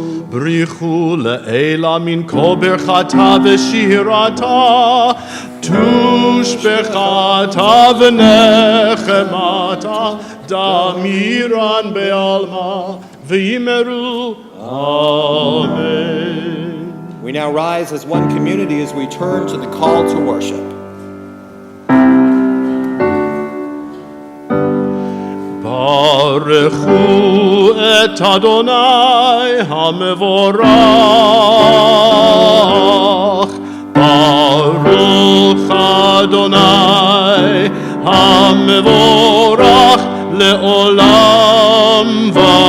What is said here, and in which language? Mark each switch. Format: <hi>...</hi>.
<arc>בריחו לעילה מן כל ברכתה ושירתה תושבחתה ונחמתה דמירן בעלמא ויאמרו אמן.</arc> <en>We now rise as one community as we turn to the call to worship.</en> <he>ברכו את אדוני המבורך ברוך אדוני המבורך לעולם ועד.</he>